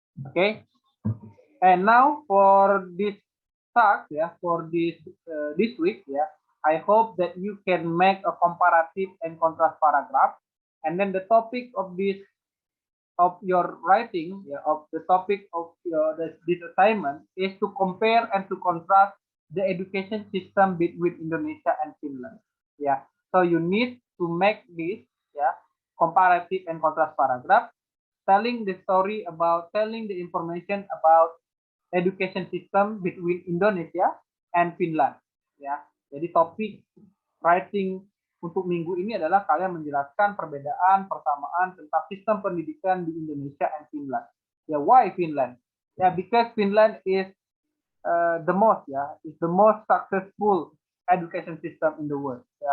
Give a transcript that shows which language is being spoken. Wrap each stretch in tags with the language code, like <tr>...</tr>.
<en>Okay, and now for this task, for this week, I hope that you can make a comparative and contrast paragraph, and then the topic of your writing, of the topic of this assignment is to compare and to contrast the education system between Indonesia and Finland. So you need to make this comparative and contrast paragraph, telling the information about education system between Indonesia and Finland.</en> <id>Jadi topik writing untuk minggu ini adalah kalian menjelaskan perbedaan, persamaan tentang sistem pendidikan di Indonesia and Finland.</id> <en>Why Finland? Because Finland is the most successful education system in the world.</en>